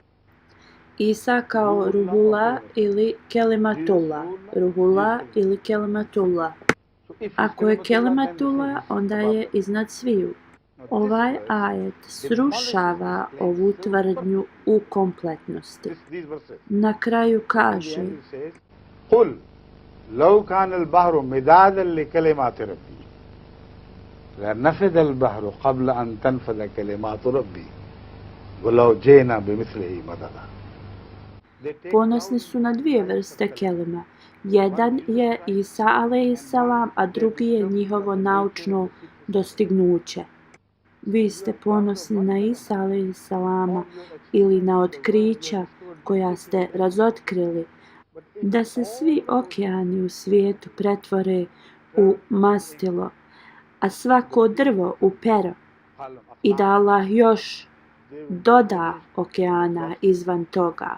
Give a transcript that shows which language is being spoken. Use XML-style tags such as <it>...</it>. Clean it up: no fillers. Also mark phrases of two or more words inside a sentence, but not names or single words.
<bs>Isa kao Ruhullah ili Kelimatullah. Ruhullah ili Kelimatullah. Ako je Kelimatullah, onda je iznad sviju. Ovaj ajet srušava ovu tvrdnju u kompletnosti. Na kraju kaže:</bs> <ar>قُلْ لَوْ كَانَ الْبَحْرُ مِدَادًا لِكَلِمَاتِ رَبِّي لَنَفِدَ الْبَحْرُ قَبْلَ أَن تَنْفَدَ كَلِمَاتُ رَبِّي وَلَوْ جِئْنَا بِمِثْلِهِ مَدَدًا.</ar> <bs>Ponosni su na dvije vrste kelima. Jedan je Isa alejhiselam, a drugi je njihovo naučno dostignuće. Vi ste ponosni na Isa alejhiselama ili na otkrića koja ste razotkrili, da se svi okeani u svijetu pretvore u mastilo, a svako drvo u pero, i da Allah još doda okeana izvan toga.</bs>